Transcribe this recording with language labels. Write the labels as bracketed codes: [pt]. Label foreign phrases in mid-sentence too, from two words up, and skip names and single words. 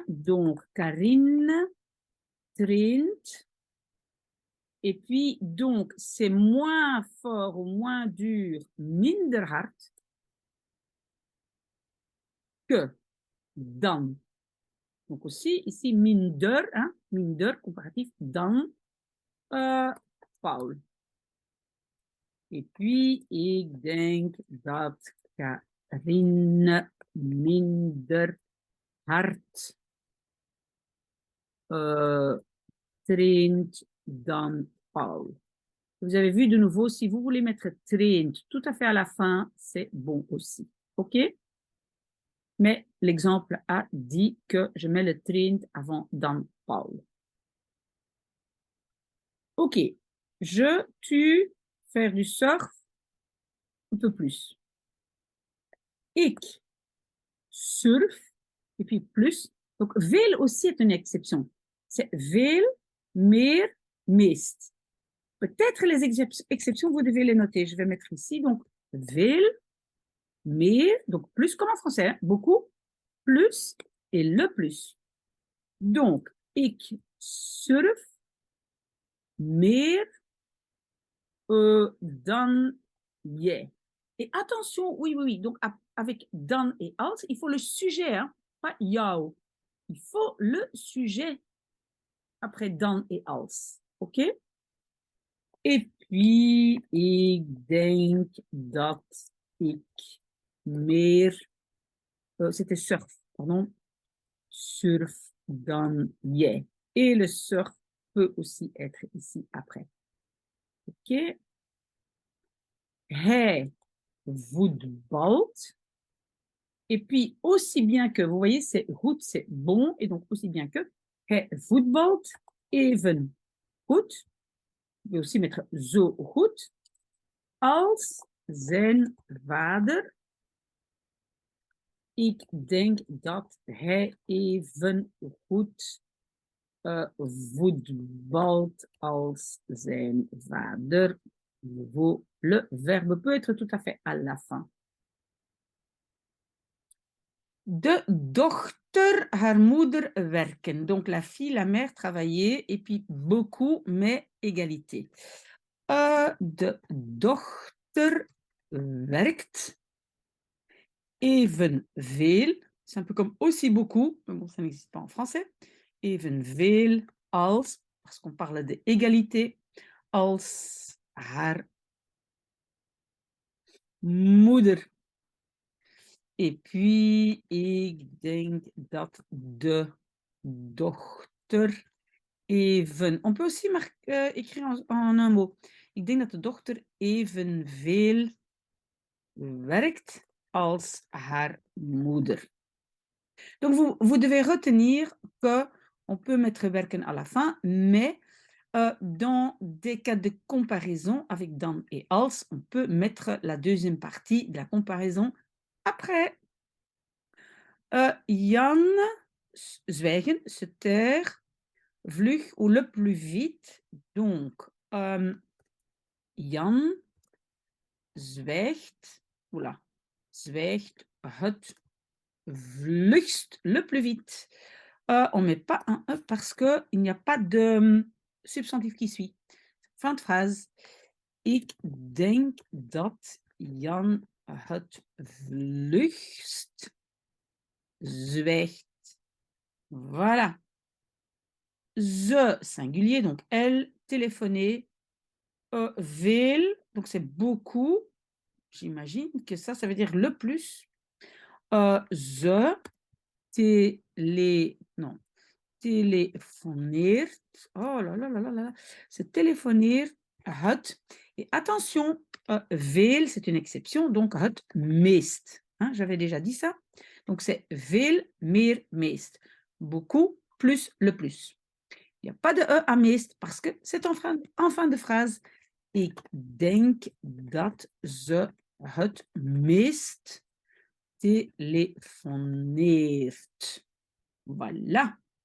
[fr] Donc, Karine traint. Et puis, donc, c'est moins fort ou moins dur, [nl] minder hard, que dan. [fr] Donc aussi, ici, [nl] minder, hein, minder, comparatif, dan Paul. [fr] Et puis, [nl] ik denk dat Karine minder hard traint dan Paul. [fr] Vous avez vu de nouveau, si vous voulez mettre trained tout à fait à la fin, c'est bon aussi. OK? Mais l'exemple a dit que je mets le trained avant dan Paul. OK. Je, tu, faire du surf, un peu plus. [nl] Ik, surf, [fr] et puis plus. Donc, veel aussi est une exception. C'est [nl] veel, meer, meest. [fr] Peut-être les exceptions, vous devez les noter. Je vais mettre ici. Donc, [nl] veel, meer, [fr] donc plus comme en français, hein, beaucoup, plus et le plus. Donc, [nl] ik surf meer dan jij. [fr] Et attention, oui, oui, oui, donc avec dan et als, il faut le sujet, hein, pas jou. Il faut le sujet après dan et als. OK? Et puis, [nl] ik denk dat ik meer, [fr] c'était surf, pardon, [nl] surf dan jij. [fr] Et le surf peut aussi être ici après. [nl] OK? Hij voetbalt. [fr] Et puis, aussi bien que, vous voyez, c'est goed, c'est bon, et donc aussi bien que, [nl] hij voetbalt even goed. [fr] Vous pouvez aussi mettre [nl] zo goed als zijn vader. Ik denk dat hij even goed voetbalt als zijn vader. [fr] Le verbe peut être tout à fait à la fin. [nl] De dochter, haar moeder werken. [fr] Donc la fille, la mère travaillait et puis beaucoup, mais égalité. [nl] De dochter werkt evenveel. [fr] C'est un peu comme aussi beaucoup, mais bon, ça n'existe pas en français. [nl] Evenveel als, [fr] parce qu'on parle d'égalité, [nl] als haar moeder. [fr] Et puis, [nl] ik denk dat de dochter even... [fr] On peut aussi écrire en un mot. [nl] Ik denk dat de dochter evenveel werkt als haar moeder. [fr] Donc, vous devez retenir qu'on peut mettre werken à la fin, mais dans des cas de comparaison avec dan et als, on peut mettre la deuxième partie de la comparaison après. Jan, zwijgen, se taire, vlug ou le plus vite. Donc, [nl] Jan zwijgt, oula, zwijgt het vlugst, [fr] le plus vite. On ne met pas un E parce qu'il n'y a pas de substantif qui suit. Fin de phrase. [nl] Ik denk dat Jan het vlugst zwijgt. [fr] Voilà. Ze, singulier, donc elle, téléphoner. Veel, donc c'est beaucoup. j'imagine que ça veut dire le plus. [nl] Ze non, telefoneert. [fr] Oh là là là là là. [nl] Ze telefoneert het. [fr] Et attention, veel, c'est une exception, donc [nl] het meest. [fr] Hein, j'avais déjà dit ça. Donc c'est [nl] veel, meer, meest. [fr] Beaucoup plus le plus. Il n'y a pas de E à meest parce que c'est en fin de phrase. [nl] Ik denk dat ze het meest téléphoneert. [fr] Voilà.